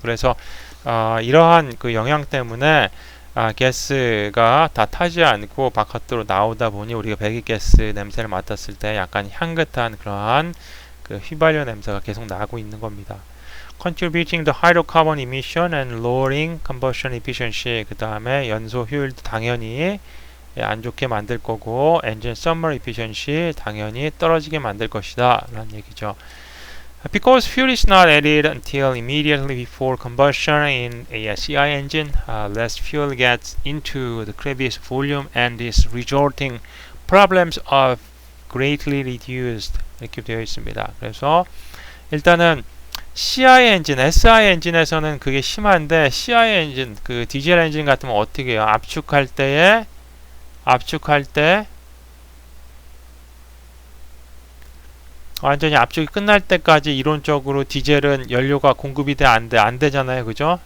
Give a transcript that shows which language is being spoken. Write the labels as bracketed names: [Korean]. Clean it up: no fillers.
[Korean] 그래서 이러한 그 영향 때문에 가스가 다 타지 않고 바깥으로 나오다 보니 우리가 배기가스 냄새를 맡았을 때 약간 향긋한 그러한 그 휘발유 냄새가 계속 나고 있는 겁니다. [English] contributing the hydrocarbon emission and lowering combustion efficiency [Korean] 그 다음에 연소 효율도 당연히 안 좋게 만들 거고 [English] engine summer efficiency [Korean] 당연히 떨어지게 만들 것이다 라는 얘기죠. [English] Because fuel is not added until immediately before combustion in a CI engine, less fuel gets into the crevice volume and is resulting problems are greatly reduced [Korean] 이렇게 되어 있습니다. 그래서 일단은 CI 엔진, SI 엔진에서는 그게 심한데 CI 엔진, 그 디젤 엔진 같으면 어떻게 해요? 압축할 때 완전히 압축이 끝날 때까지 이론적으로 디젤은 연료가 공급이 안 되잖아요. 그죠?